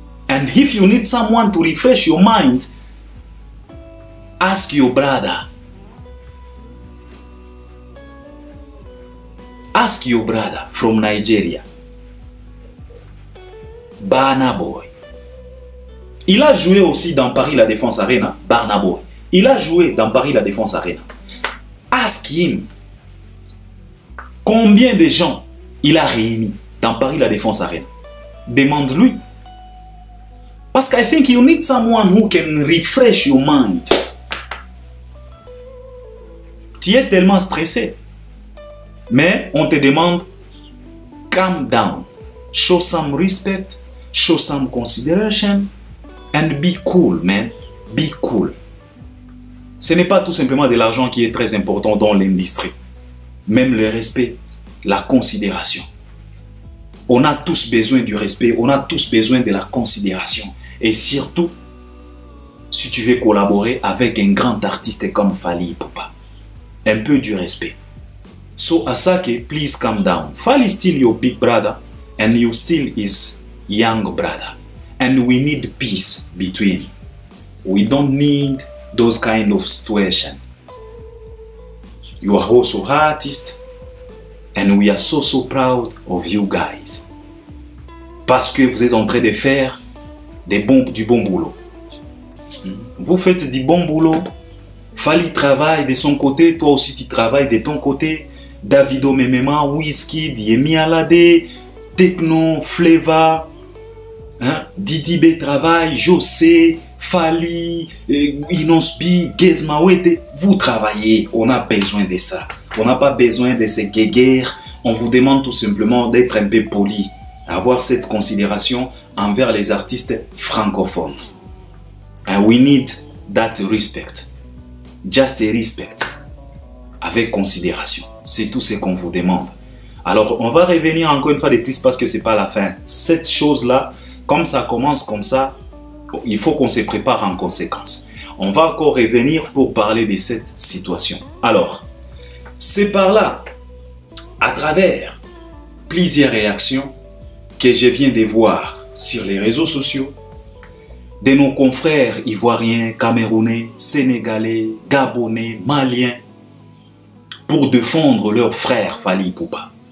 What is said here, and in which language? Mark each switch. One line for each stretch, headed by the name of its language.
English: And if you need someone to refresh your mind, ask your brother. Ask your brother from Nigeria. Burna Boy.
French: Il a joué aussi dans Paris La Défense Arena. Burna Boy. Il a joué dans Paris La Défense Arena.
English: Ask him.
French: Combien de gens il a réunis dans Paris La Défense Arena? Demande-lui. Parce que
English: I think you need someone who can refresh your mind.
French: Tu es tellement stressé. Mais on te demande,
English: calm down. Show some respect. Show some consideration. And be cool, man. Be cool.
French: Ce n'est pas tout simplement de l'argent qui est très important dans l'industrie. Même le respect, la considération. On a tous besoin du respect, on a tous besoin de la considération. Et surtout, si tu veux collaborer avec un grand artiste comme Fally Ipupa, un peu du respect.
English: So Asake, please calm down. Fally is still your big brother and you still his young brother. And we need peace between. We don't need those kind of situation. You are also artists and we are so proud of you guys.
French: Parce que vous êtes en train de faire du bon boulot. Vous faites du bon boulot. Fally travaille de son côté, toi aussi tu travailles de ton côté. Davido Memema, Wizkid, Yemi Alade, Tekno, Flava, Didi B travaille, José, Fally, Inospi, Gezmawete. Vous travaillez, on a besoin de ça. On n'a pas besoin de ces guéguerres. On vous demande tout simplement d'être un peu poli, avoir cette considération envers les artistes francophones.
English: And we need that respect. Just a respect.
French: Avec considération. C'est tout ce qu'on vous demande. Alors, on va revenir encore une fois de plus parce que ce n'est pas la fin. Cette chose-là, comme ça commence comme ça, il faut qu'on se prépare en conséquence. On va encore revenir pour parler de cette situation. Alors, c'est par là, à travers plusieurs réactions que je viens de voir sur les réseaux sociaux, de nos confrères ivoiriens, camerounais, sénégalais, gabonais, maliens, pour défendre leur frère Fally Ipupa.